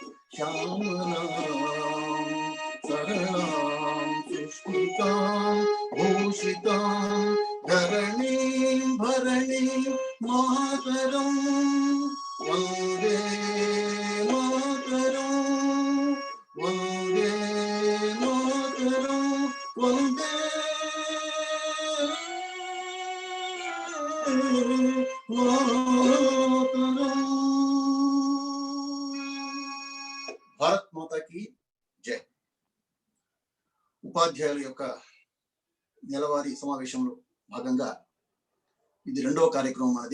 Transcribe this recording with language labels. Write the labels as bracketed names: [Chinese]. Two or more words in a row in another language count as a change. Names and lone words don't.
[Sanskrit] श्यामलां सरलां सुष्मितां भूषितां धरणीं भरणीं मातरं वन्दे मातरं वन्दे मातरं वन्दे [Hindi] भारत माताकी जय. [Telugu] ఉపాధ్యాయుల యొక్క నెలవారీ సమావేశంలో భాగంగా ఇది 2వ కార్యక్రమం అనేది.